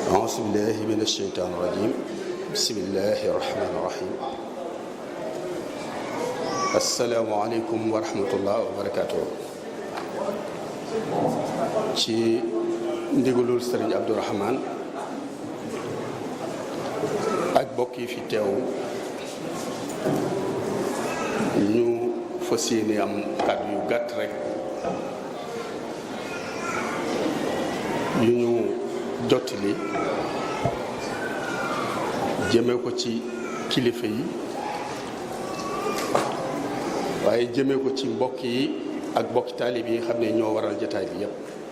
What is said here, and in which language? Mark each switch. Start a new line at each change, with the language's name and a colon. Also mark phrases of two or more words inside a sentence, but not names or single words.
Arabic: أعوذ بالله من الشيطان الرجيم بسم الله الرحمن الرحيم السلام عليكم ورحمة الله وبركاته
Wolof: ci ndigalul Sëriñ Abdourahmane ak bokk yi fi teew ñu fas yéene am kàddu yu gàtt rek yu ñu jottali jëme ko ci kilifa yi waaye jëme ko ci mbokk yi ak mbokki taalib yi xam ne ñoo waral jataay bi yépp